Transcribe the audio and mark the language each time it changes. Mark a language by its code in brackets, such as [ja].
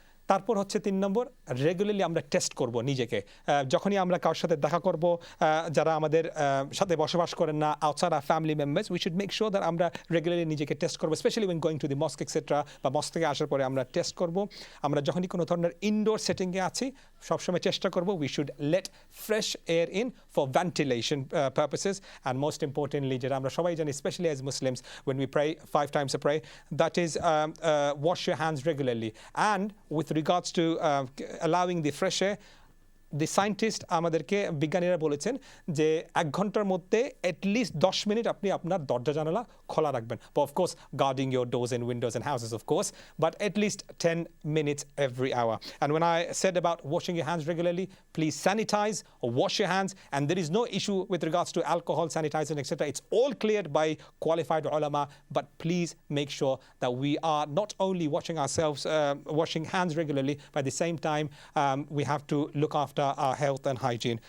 [bn] তারপর হচ্ছে 3 নম্বর, রেগুলারলি আমরা টেস্ট করব নিজেকে। যখনই আমরা কারোর সাথে দেখা করব, যারা আমাদের সাথে বসবাস করেন না, outside আর family members, [en] we should make sure that [bn] আমরা রেগুলারলি নিজেকে টেস্ট করবো, [en] specially when going to the mosque etcetera, [bn] বা মস্ক থেকে আসার পরে আমরা টেস্ট করব। আমরা যখনই কোনো ধরনের ইনডোর সেটিংয়ে আছি, সবসময় চেষ্টা করব [en] We should let fresh air in for ventilation purposes. And most importantly, [bn] যেটা আমরা সবাই জানি, [en] Specially as Muslims, when we pray 5 times a prayer, that is wash your hands regularly. And with regards to allowing the fresh air, the scientist [bn] আমাদেরকে বিজ্ঞানীরা বলেছেন যে 1 ঘন্টার মধ্যে অ্যাটলিস্ট 10 মিনিট আপনি আপনার দরজা জানালা খোলা রাখবেন, [en] Of course guarding your doors and windows and houses of course, but at least 10 minutes every hour. And when I said about washing your hands regularly, please sanitize or wash your hands, and there is no issue with regards to alcohol, sanitizing, etc. It's all cleared by qualified ulama, but please make sure that we are not only washing ourselves, washing hands regularly, but at the same time we have to look after our health and hygiene.